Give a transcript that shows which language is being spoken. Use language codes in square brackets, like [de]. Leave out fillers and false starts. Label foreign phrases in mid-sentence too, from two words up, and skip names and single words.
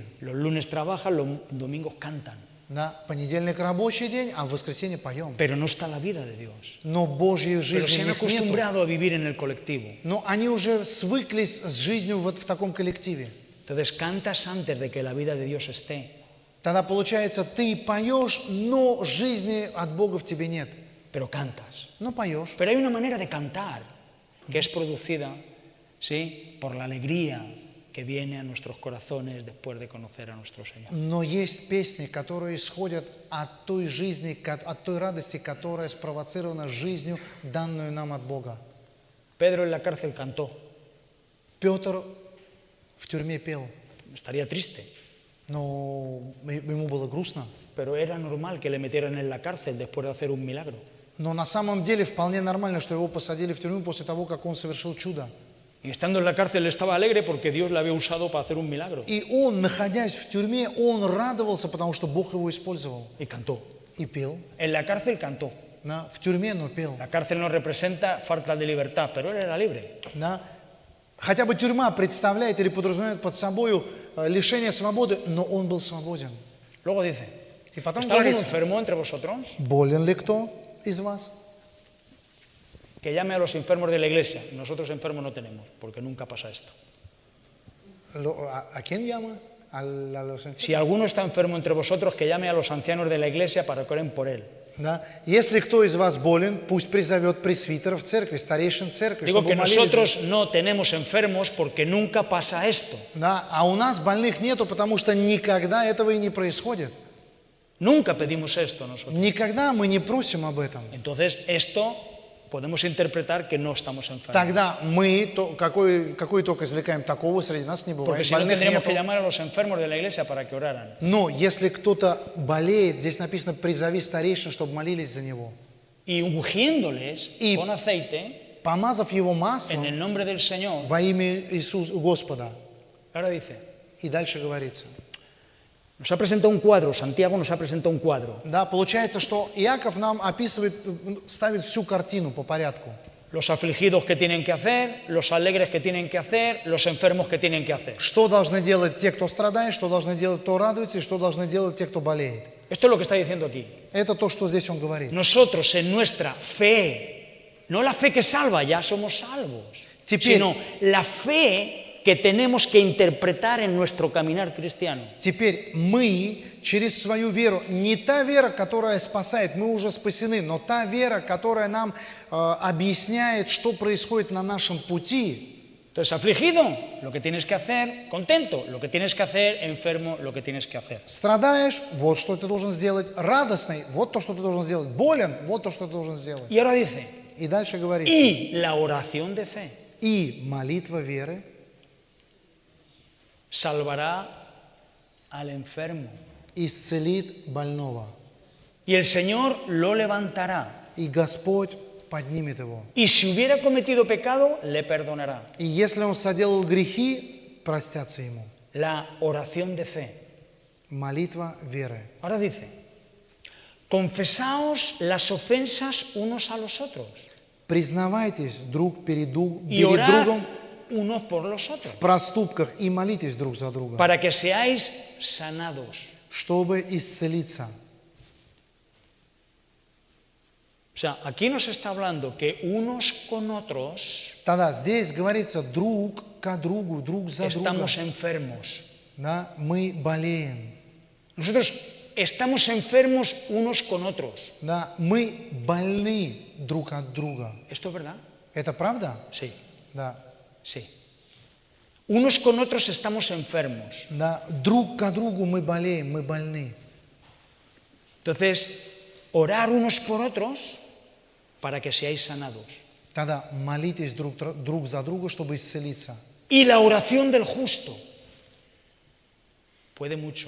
[es] Los lunes trabajan, los domingos cantan, [ru] Да, понедельник рабочий день, а в воскресенье поем. [es] pero no está la vida de Dios. [ru] Но Божьей [es] Pero se [ru] жизни [es] han [ru] в них нету. [es] acostumbrado a vivir en el colectivo. [ru] Но они уже свыклись с жизнью вот в таком коллективе. [es] Entonces cantas antes de que la vida de Dios esté, [ru] Тогда получается, ты поешь, но жизни от Бога в тебе нет. [es] pero cantas. [ru] Но поешь. [es] Pero hay una manera de cantar que es producida, ¿sí?, por la alegría que viene a nuestros corazones después de conocer a nuestro Señor. [ru] Но есть песни, которые исходят от той жизни, от той радости, которая спровоцирована жизнью, данную нам от Бога. [es] Pedro en la cárcel cantó, [ru] Петр в тюрьме пел, [es] estaría triste, [ru] но ему было грустно. [es] pero era normal que le metieran en la cárcel después de hacer un milagro. [ru] Но на самом деле вполне нормально, что его посадили в тюрьму после того, как он совершил чудо. [es] Y estando en la cárcel estaba alegre porque Dios le había usado para hacer un milagro. [ru] И он, находясь в тюрьме, он радовался, потому что Бог его использовал. [es] Y cantó. [ru] И пел. [es] En la cárcel cantó. [ru] Да, в тюрьме, но пел. [es] La cárcel no representa falta de libertad, pero él era libre. [ru] Да. Хотя бы тюрьма представляет или подразумевает под собой лишение свободы, но он был свободен. [es] Luego dice, [ru] И потом [es] ¿está alguno [ru] говорится, [es] enfermo entre vosotros? [ru] болен ли кто из вас? [es] Que llame a los enfermos de la iglesia. Nosotros enfermos no tenemos, porque nunca pasa esto. ¿A quién llama? A los enfermos. Si alguno está enfermo entre vosotros, que llame a los ancianos de la iglesia para que oren por él. [ru] Да. Если кто из вас болен, пусть призовет пресвитеров церкви, старейшин церкви, [es] Digo [ru] чтобы [es] que [ru] молились за- [es] nosotros no tenemos enfermos porque nunca pasa esto. [ru] Да, а у нас больных нету, потому что никогда этого и не происходит. [es] Nunca pedimos esto nosotros. [ru] Никогда мы не просим об этом. [es] Entonces, esto podemos interpretar que no estamos enfermos. [ru] Тогда мы какой итог извлекаем? Такого среди нас не [es] Porque [ru] бывает. [es] si no, [ru] Больных [es] tendríamos que [ru] нету. [es] llamar a los enfermos de la iglesia para que oraran. [ru] Но если кто-то болеет, здесь написано «призови старейшин, чтобы молились за него». [es] Y ungiéndoles Y- con aceite [ru] Помазав его [es] en [ru] маслом [es] el nombre del Señor. [ru] во имя Иисуса Господа. [es] Ahora dice, [ru] И дальше говорится. [es] Nos ha presentado un cuadro, Santiago nos ha presentado un cuadro. [ru] Да, получается, что Иаков нам описывает, ставит всю картину по порядку. [es] Los afligidos que tienen que hacer, los alegres que tienen que hacer, los enfermos que tienen que hacer. [ru] Что должны делать те, кто страдает, что должны делать, кто радуется, и что должны делать те, кто болеет. [es] Esto es lo que está diciendo aquí. [ru] Это то, что здесь он говорит. [es] Nosotros en nuestra fe, no la fe que salva, ya somos salvos, sino la fe que tenemos que interpretar en nuestro caminar cristiano. [ru] Теперь мы через свою веру, не та вера, которая спасает, мы уже спасены, но та вера, которая нам объясняет, что происходит на нашем пути. [es] Entonces, afligido, lo que tienes que hacer, contento, lo que tienes que hacer, enfermo, lo que tienes que hacer. [ru] Страдаешь, вот что ты должен сделать. Радостный, вот то, что ты должен сделать. Болен, вот то, что ты должен сделать. [es] Y ahora dice, [ru] И дальше говорится. [es] y la oración de fe [ru] И молитва веры [es] salvará al enfermo. [ru] исцелит больного. [es] Y el Señor lo levantará. [ru] И Господь поднимет его. [es] Y si hubiera cometido pecado, le perdonará. [ru] И если он соделал грехи, простятся ему. [es] La oración de fe. [ru] Молитва веры. [es] Ahora dice, confesaos las ofensas unos a los otros [ru] Признавайтесь друг перед [es] y orad [ru] другом [es] unos por los otros, [ru] в проступках и молитесь друг за друга, [es] para que seáis sanados. [ru] чтобы исцелиться. [es] O sea, aquí nos está hablando que unos con otros [ru] Тогда здесь говорится друг к другу, друг за другом. [es] estamos enfermos. [ru] Да, мы болеем. [es] Nosotros estamos enfermos unos con otros. [ru] Да, мы больны друг от друга. [es] ¿Esto es verdad? [ru] Это правда? [es] Sí, [ru] Да. [es] sí. Unos con otros estamos enfermos. [ru] Да, друг к другу мы болеем, мы больны. [es] Entonces, orar unos por otros para que seáis sanados. [ru] Тогда молитесь друг за друга, чтобы исцелиться. [es] Y la oración del justo puede mucho.